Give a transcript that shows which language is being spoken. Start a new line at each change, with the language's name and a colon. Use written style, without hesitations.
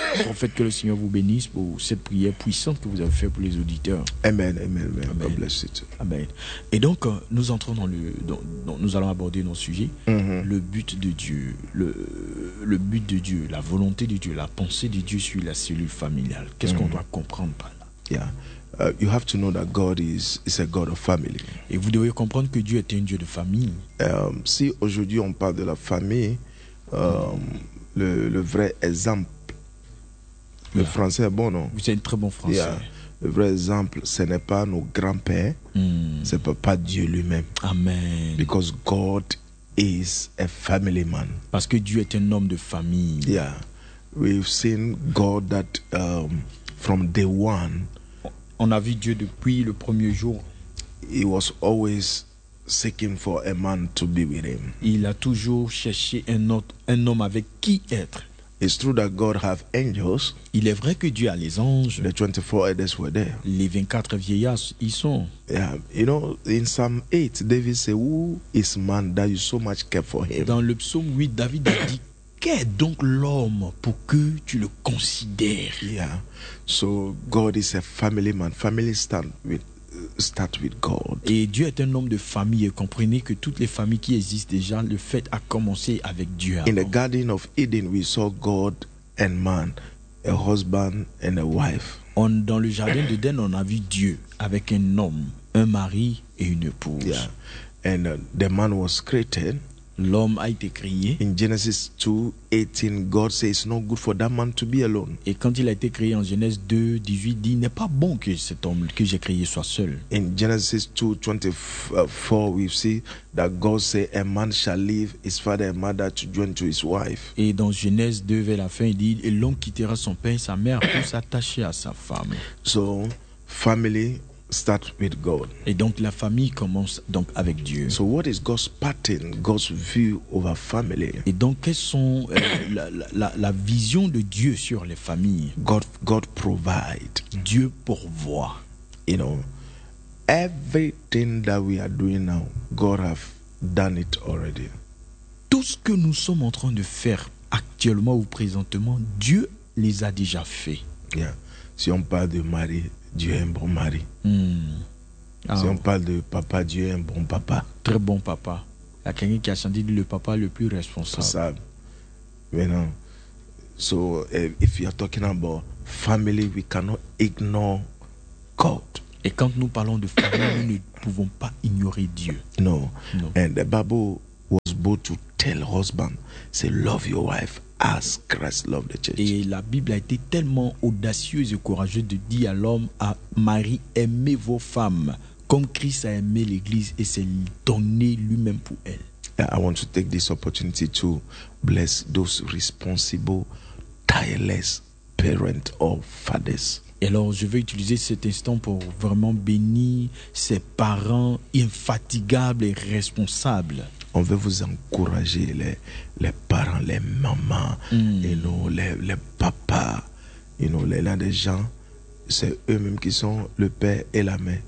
French: En fait, que le Seigneur vous bénisse pour cette prière puissante que vous avez faite pour les auditeurs.
English: Amen, amen, amen. Amen. God bless it. Amen.
French: Et donc, nous entrons dans nous allons aborder nos sujets. Mm-hmm. Le but de Dieu, le but de Dieu, la volonté de Dieu, la pensée de Dieu sur la cellule familiale. Qu'est-ce qu'on doit comprendre par là?
English: Yeah. You have to know that God is a God of family.
French: Et vous devez comprendre que Dieu est un Dieu de famille. Si aujourd'hui on parle de la famille, le vrai exemple, le français est bon, non? Vous êtes un très bon français.
English: Yeah.
French: Le vrai exemple, ce n'est pas nos grands-pères, c'est pas Dieu lui-même. Amen.
English: Because God is a family man.
French: Parce que Dieu est un homme de famille.
English: Yeah. We've seen God that from day one.
French: On a vu Dieu depuis le premier jour.
English: He was always seeking for a man to be with him.
French: Il a toujours cherché un homme avec qui être.
English: It's true that God have angels.
French: Il est vrai que Dieu a les anges.
English: The 24 elders were there.
French: Les 24 vieillards y sont.
English: Yeah, you know, in Psalm 8, David said, "Who is man that you so much care for him?"
French: Dans le psaume 8, David a dit, qu'est donc l'homme pour que tu le considères?
English: Yeah. So God is a family man. Family start with God.
French: Et Dieu est un homme de famille. Et comprenez que toutes les familles qui existent déjà, le fait a commencé avec Dieu.
English: In the Garden of Eden, we saw God and man, a husband and a wife.
French: Dans le jardin d'Eden, on a vu Dieu avec un homme, un mari et une épouse.
English: Yeah. And the man was created.
French: L'homme a été créé.
English: In Genesis 2:18, God says it's not good for that man to be alone.
French: Et quand il a été créé en Genèse 2:18, dit n'est pas bon que cet homme que j'ai créé soit seul.
English: In Genesis 2:24, we see that God says a man shall leave his father and mother to join to his wife.
French: Et dans Genèse 2 vers la fin, il dit et l'homme quittera son père et sa mère pour s'attacher à sa femme.
English: So, family start with God.
French: Et donc la famille commence donc avec Dieu.
English: So what is God's pattern, God's view over family?
French: Et donc quelles sont la vision de Dieu sur les familles?
English: God provide.
French: Dieu pourvoit.
English: You know, everything that we are doing now, God have done it already.
French: Tout ce que nous sommes en train de faire actuellement ou présentement, Dieu les a déjà fait.
English: Yeah.
French: Si on parle de mari, Dieu est un bon mari. Si on parle de papa, Dieu est un bon papa. Très bon papa. Il y a quelqu'un qui a senti le papa le plus responsable. Maintenant,
English: so if you are talking about family, we cannot ignore God.
French: Et quand nous parlons de famille, nous ne pouvons pas ignorer Dieu. Non.
English: No. And the Bible was bold to tell husband, say love your wife. As Christ loved the church.
French: Et la Bible a été tellement audacieuse et courageuse de dire à l'homme, à Marie, aimez vos femmes comme Christ a aimé l'Église et s'est donné lui-même pour elle.
English: I want to take this opportunity to bless those responsible, tireless parents or fathers.
French: Et alors, je veux utiliser cet instant pour vraiment bénir ces parents infatigables et responsables. On veut vous encourager, les parents, les mamans, les papas, les gens, c'est eux-mêmes qui sont le père et la mère.